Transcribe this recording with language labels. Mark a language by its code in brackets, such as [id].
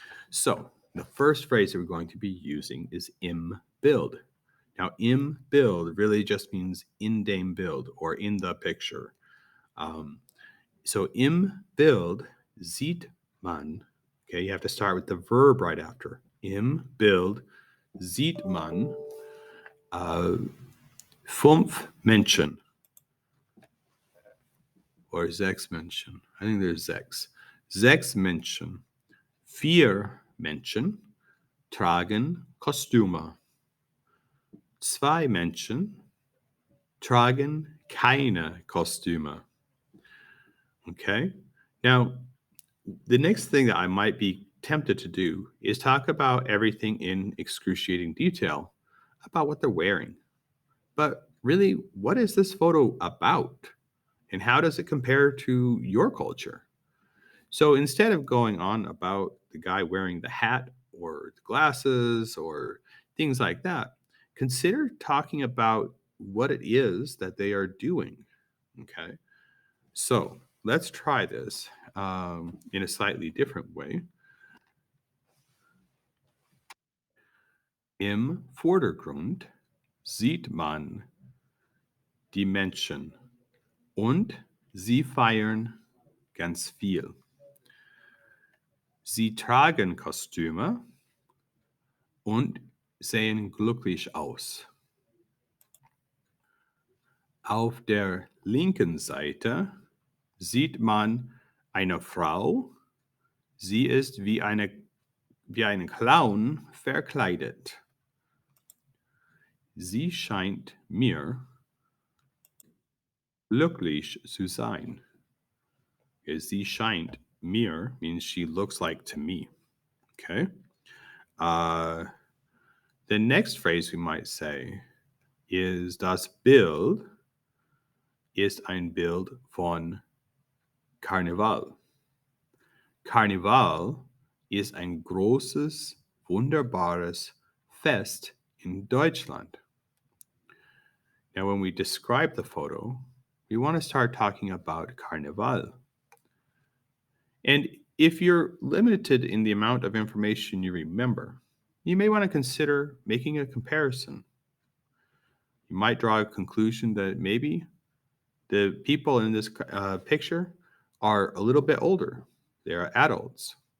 [en] So, the first phrase that we're going to be using is im Bild. Now, im Bild really just means [de] in dem Bild [en] or in the picture. [de] So im Bild sieht man. [en] Okay, you have to start with the verb right after. [de] Im Bild sieht man fünf Menschen or sechs Menschen. [en] I think there's [de] sechs. Sechs Menschen. Vier Menschen tragen Kostüme. Zwei Menschen tragen keine Kostüme. [en] Okay? Now, the next thing that I might be tempted to do is talk about everything in excruciating detail about what they're wearing. But really, what is this photo about? And how does it compare to your culture? So instead of going on about the guy wearing the hat or the glasses or things like that, consider talking about what it is that they are doing. Okay. So let's try this in a slightly different way. [de] Im Vordergrund sieht man die Menschen und sie feiern ganz viel. Sie tragen Kostüme und sehen glücklich aus. Auf der linken Seite sieht man eine Frau. Sie ist wie ein Clown verkleidet. Sie scheint mir glücklich zu sein. Sie scheint mir [en] means she looks like to me. Okay. The next phrase we might say is [de] das Bild ist ein Bild von Karneval. Karneval ist ein großes, wunderbares Fest in Deutschland. [en] Now, when we describe the photo, we want to start talking about Carnival. And if you're limited in the amount of information you remember, you may want to consider making a comparison. You might draw a conclusion that maybe the people in this picture are a little bit older. They are adults.